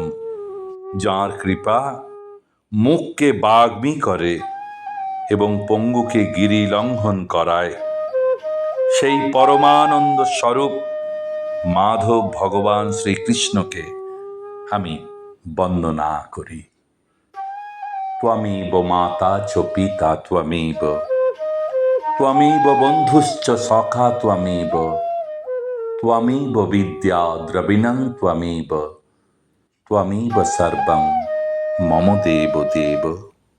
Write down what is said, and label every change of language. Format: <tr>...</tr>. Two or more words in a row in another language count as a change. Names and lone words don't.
<bn>যাঁর কৃপা মুখকে বাগ্মী করে এবং পঙ্গুকে গিরি লঙ্ঘন করায়, সেই পরমানন্দ স্বরূপ মাধব ভগবান শ্রীকৃষ্ণকে আমি বন্দনা করি।</bn> <sa>ত্বমেব মাতা চ পিতা ত্বমেব, ত্বমেব বন্ধুশ্চ সখা ত্বমেব, ত্বমেব বিদ্যা দ্রবিণং ত্বমেব, ত্বমেব সর্বং মম দেব দেব।</sa>